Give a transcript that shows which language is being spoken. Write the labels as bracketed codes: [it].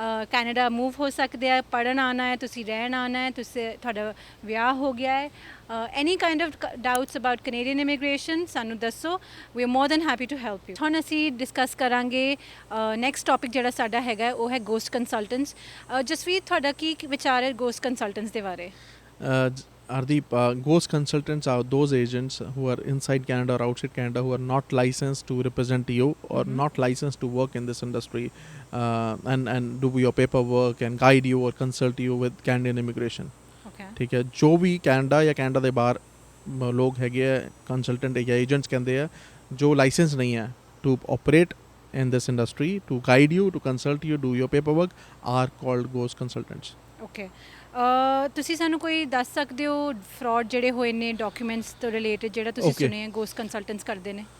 [pa] Canada move ਹੋ ਸਕਦੇ ਆ ਪੜ੍ਹਨ ਆਉਣਾ ਹੈ ਤੁਸੀਂ ਰਹਿਣ ਆਉਣਾ ਹੈ ਤੁਸੀਂ ਤੁਹਾਡਾ ਵਿਆਹ ਹੋ ਗਿਆ ਹੈ [en] any kind of doubts about Canadian immigration [pa] ਸਾਨੂੰ ਦੱਸੋ [en] we are more than happy to help you [pa] ਹੁਣ ਅਸੀਂ ਡਿਸਕਸ ਕਰਾਂਗੇ ਨੈਕਸਟ ਟੌਪਿਕ ਜਿਹੜਾ ਸਾਡਾ ਹੈਗਾ ਉਹ ਹੈ ਗੋਸਟ ਕੰਸਲਟੈਂਟਸ ਜਸਵੀਤ ਤੁਹਾਡਾ ਕੀ ਵਿਚਾਰ ਹੈ ਗੋਸਟ ਕੰਸਲਟੈਂਟਸ ਦੇ ਬਾਰੇ [en] Ardeep, ghost consultants are those agents who are inside Canada or outside Canada who are not licensed to represent you or not licensed to work in this industry and do your paperwork and guide you or consult you with Canadian immigration. [pa] ਠੀਕ ਹੈ ਜੋ ਵੀ Canada ਜਾਂ Canada ਦੇ ਬਾਹਰ ਲੋਕ ਹੈਗੇ ਆ consultant ਜਾਂ ਏਜੰਟਸ ਕਹਿੰਦੇ ਆ ਜੋ ਲਾਇਸੈਂਸ ਨਹੀਂ ਹੈ [en] To operate in this industry to guide you to consult you do your paperwork are called ghost consultants. Okay. [pa] ਤੁਸੀਂ ਸਾਨੂੰ ਕੋਈ ਦੱਸ ਸਕਦੇ ਹੋ ਫਰਾਡ ਜਿਹੜੇ ਹੋਏ ਨੇ ਡਾਕੂਮੈਂਟਸ ਤੋਂ ਰਿਲੇਟਡ ਜਿਹੜਾ ਤੁਸੀਂ ਸੁਣੇ ਹੈ ਗੋਸਟ ਕੰਸਲਟੈਂਟਸ ਕਰਦੇ ਨੇ